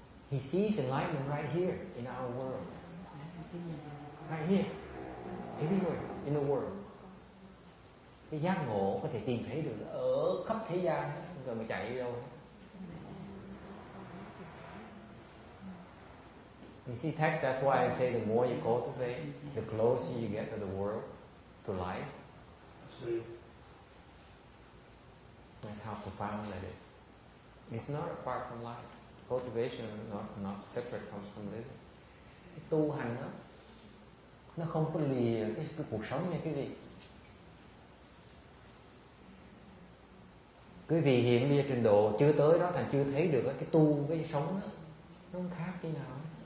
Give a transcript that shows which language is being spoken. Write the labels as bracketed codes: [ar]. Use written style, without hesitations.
[en] He sees enlightenment right here in our world. Right here, everywhere in the world. [vi] Cái giác ngộ có thể tìm thấy được ở khắp thế gian, không cần phải chạy đi đâu. [en] You see text, that's why I say the more you cultivate, the closer you get to the world, to life. That's how profound that is. It's not apart from life. Cultivation is not separate from living. [vi] Cái tu hành đó, nó không có lìa cái cuộc sống nha quý vị. Quý vị hiện bây giờ trình độ chưa tới đó, thành chưa thấy được cái tu, cái sống đó, nó không khác thế nào.